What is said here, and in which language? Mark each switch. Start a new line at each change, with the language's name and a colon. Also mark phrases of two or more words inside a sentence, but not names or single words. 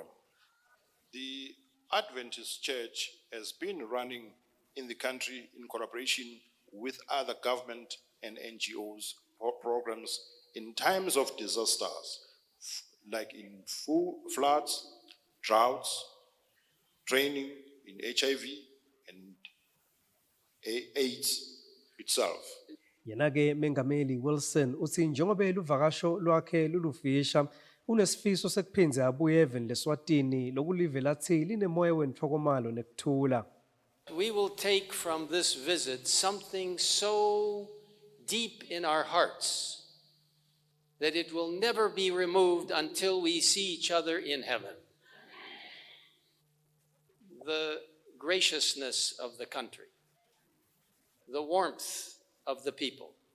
English: The Adventist Church has been running in the country in collaboration with other government and NGOs programs in times of disasters, like in floods, droughts, training in HIV and AIDS itself.
Swati: Yena-ke Mengameli Wilson uthi njengoba luvakasho lwakhe lulufisha unesifiso sekuphinze abuye even leSwatini lokulive lathi linemoya wenthokomalo nekuthula.
English: We will take from this visit something so deep in our hearts that it will never be removed until we see each other in heaven. The graciousness of the country, the warmth of the people,